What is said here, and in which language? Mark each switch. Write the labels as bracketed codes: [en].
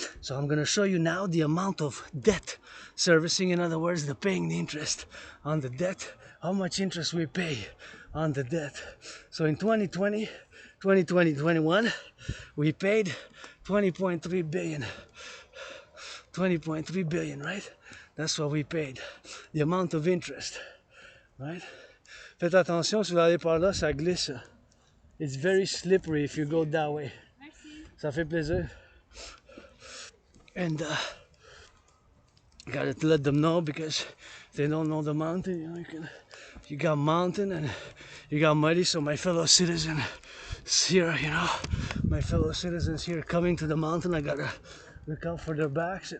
[en] So I'm going to show you now the amount of debt servicing, in other words, the paying the interest on the debt, how much interest we pay on the debt. So in 2021, we paid 20.3 billion. 20.3 billion, right? That's what we paid. The amount of interest, right? [fr] Faites attention, si vous allez par là, ça glisse. [en] It's very slippery if you go that way. [fr] Merci. Ça fait plaisir. [en] And gotta let them know, because they don't know the mountain. You know, you got mountain and you got muddy. So my fellow citizens here, you know, my fellow citizens here coming to the mountain, I gotta look out for their backs.